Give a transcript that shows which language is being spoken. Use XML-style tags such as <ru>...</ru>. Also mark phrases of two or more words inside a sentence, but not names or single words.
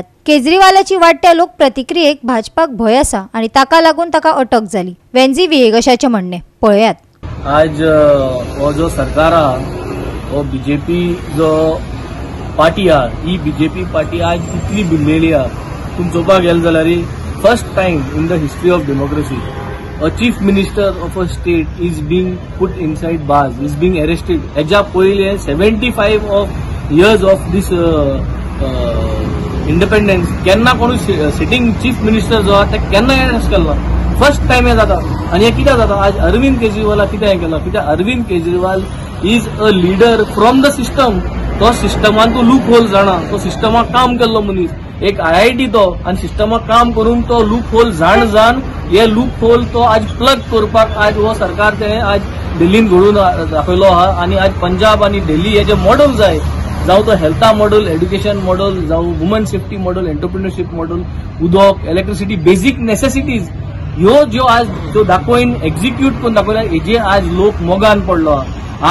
<kok>केजरीवालाची वाडट्या लोक प्रतिक्रियेक भाजपाक भय आसा आणि ताका लागून ताका अटक जाली, वेंजी विहेगशाचे म्हणणे। पळयात। आज हो जो सरकार हो बीजेपी जो पार्टी ही बीजेपी पार्टी आज कितली भिल्लेली तुम्ही चोवपाक गेले जाल्यार</kok> <en>first time in the history of democracy a chief minister of a state is being put inside bars, is being arrested.</en> <kok>हेच्या पयले</kok> <en>75 of years of this independence</en> <kok>केन्ना कोण</kok> <en>sitting chief minister</en> <kok>जो आहा ते केन्ना अरेस्ट केला,</kok> <en>first time</en> <kok>हे जाता। आणि हे कित्याक जाता? आज अरविंद केजरीवाल कित्याक हे केला?</kok> <en>कित्याक अरविंद केजरीवाल is a leader from the system.</en> <kok>तो सिस्टमान तो</kok> <en>loop hole</en> <kok>जाणा, तो सिस्टमाक काम केल्लो मनीस, एक IIT तो आणि सिस्टमाक काम करून तो</kok> <en>loop hole</en> <kok>जाण हे</kok> <en>loop hole</en> <kok>तो आज प्लग करपाक आज हो सरकार ते आज दिल्लीन घडून दाखयलो आहा। आणि आज पंजाब आणि दिल्ली हे जे मॉडेल जाय, जावं तो</kok> <en>health model, education model,</en> <kok>जावं</kok> <en>woman safety model, entrepreneurship model,</en> <kok>उदक, इलेक्ट्रिसिटी,</kok> <en>basic necessities</en> <kok>ह्यो ज्यो आज जो दाखोवन एक्झिक्यूट करून दाखयला हेजे आज लोक मोगान पडलो आहा।</kok>